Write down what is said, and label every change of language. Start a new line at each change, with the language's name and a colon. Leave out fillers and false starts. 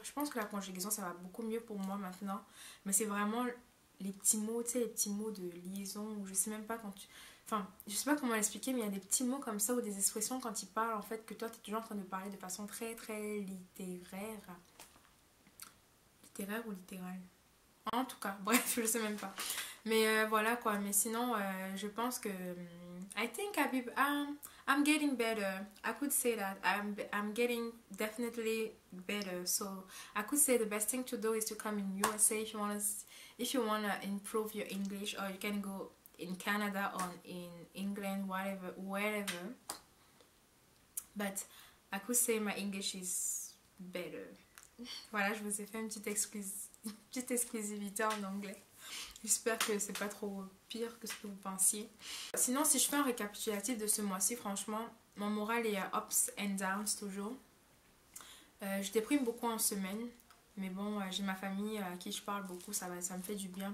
French: Je pense que la conjugaison, ça va beaucoup mieux pour moi maintenant. Mais c'est vraiment les petits mots, tu sais, les petits mots de liaison, ou je sais même pas quand tu... Enfin, je sais pas comment l'expliquer, mais il y a des petits mots comme ça ou des expressions quand ils parlent, en fait, que toi, tu es toujours en train de parler de façon très, très littéraire. Littéraire ou littérale? En tout cas, bref, je le sais même pas. Mais voilà, quoi. Mais sinon, je pense que...
English: I think I'm getting better. I could say that. I'm getting definitely better. So, I could say the best thing to do is to come in USA if you wanna improve your English, or you can go in Canada or in England, wherever. But I could say my English is better.
French: Voilà, je vous ai fait une petite exclusivité en anglais. J'espère que c'est pas trop pire que ce que vous pensiez. Sinon, si je fais un récapitulatif de ce mois-ci, franchement, mon moral est à
English: ups and downs
French: toujours. Je déprime beaucoup en semaine. Mais bon, j'ai ma famille à qui je parle beaucoup, ça me fait du bien.